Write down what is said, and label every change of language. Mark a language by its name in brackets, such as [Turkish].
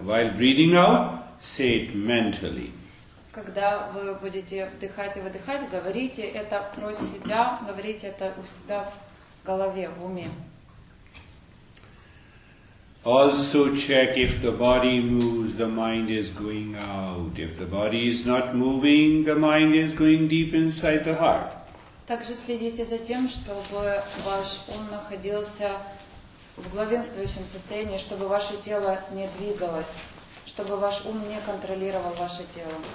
[English] While breathing out, say it mentally. [Russian] Когда вы будете вдыхать и выдыхать, говорите это про себя, говорите это у себя в голове, в уме. [English] Also check if the body moves, the mind is going out. If the body is not moving, the mind is going deep inside the heart. [Russian] Также следите за тем, чтобы ваш ум находился в главенствующем состоянии, чтобы ваше тело не двигалось, чтобы ваш ум не контролировал ваше тело.